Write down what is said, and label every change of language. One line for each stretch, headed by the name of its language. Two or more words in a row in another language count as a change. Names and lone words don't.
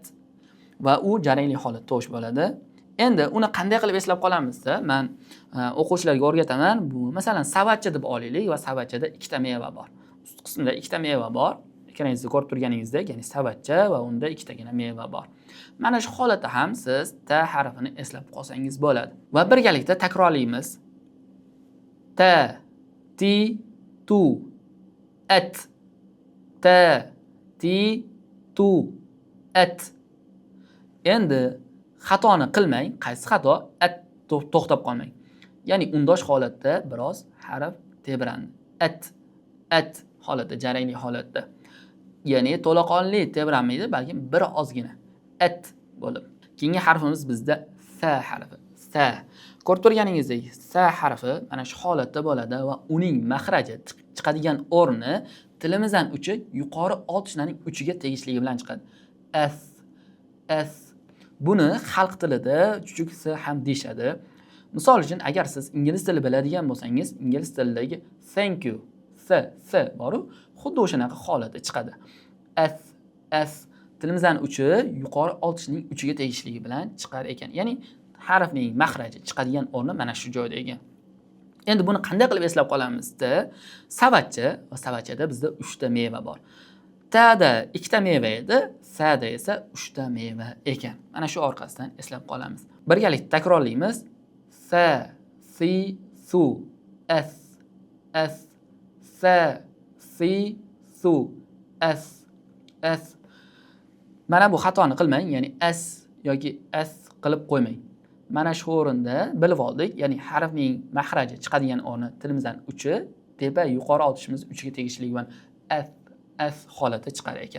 Uzbek: Va u jarangli holatda tovush bo'ladi. Endi uni qanday qilib eslab qolamizda, men o'quvchilarga o'rgataman. Bu masalan savatcha deb olaylik va savatchada ikkita meva bor. Ust qismida ikkita meva bor. Ekraningizda ko'rib turganingizdek, ya'ni savatcha va unda ikkitagina meva bor. Mana shu holatda ham siz ta harfini eslab qolsangiz bo'ladi. Va birgalikda takrorlaymiz. Ta, ti, tu, at. Ta, ti, tu, at. Endi xatoni qilmang. Qaysi xato? At to'xtab qolmang. Ya'ni undosh holatda biroz harf tebrandi. At holatda, jarangli holatda. Ya'ni to'laqonli tebranmaydi, balki bir ozgina at bo'lib. Keyingi harfimiz bizda sa harfi. Sa. Ko'rib turganingizdek, sa harfi mana shu holatda bo'ladi va uning mahraji chiqadigan o'rni tilimizdan uchi yuqori old tishlarning uchiga tegishligi bilan chiqadi. As. Buni xalq tilida chuchuk s ham deyshadi. Misol uchun, agar siz ingliz tili biladigan bo'lsangiz, ingliz tilidagi
English: thank you,
Uzbek: s boru, xuddi o'shanaqa holatda chiqadi. As tilimizdan uchi yuqori old tishning uchiga tegishligi bilan chiqar ekan. Ya'ni harfning mahraji chiqadigan o'rni mana shu joyda ekan. Endi buni qanday qilib eslab qolamizda, savatcha va savatchada bizda 3 ta meva bor. Ta'da 2 ta meva edi, sa'da esa 3 ta meva ekan. Mana shu orqasidan eslab qolamiz. Birgalikda takrorlaymiz. Sa, si, su, as. Sa, si, su, as. Mana bu xatoni qilmang, ya'ni as yoki as qilib qo'ymang. Mana shu o'rinda bilib oldik, ya'ni harfning mahraji chiqadigan o'rni tilimizdan uchi, tepa yuqori old tishimiz uchiga tegishligi bilan as holatda chiqar ekan.